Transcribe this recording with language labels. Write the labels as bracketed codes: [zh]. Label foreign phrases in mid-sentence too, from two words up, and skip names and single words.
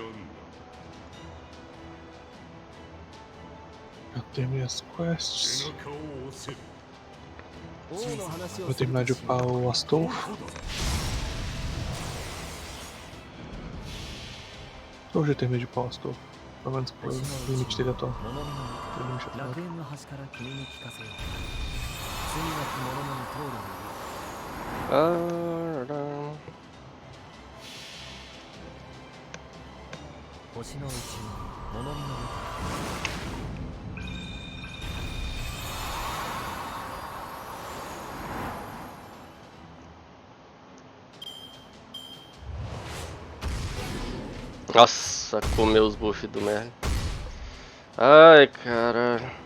[pt] Eu terminei as quests. Vou terminar de upar o Astolfo. Eu já terminei de upar o Astolfo. Pelo menos pro limite dele atual. Pro limite atual. [ja] 楽園の端から君に聞かせよう罪なき者の通る [pt] Ah, [ja] 星の宇宙物見の舞台 [pt] nossa, comeu os buffs do Merlin. Ai, caralho.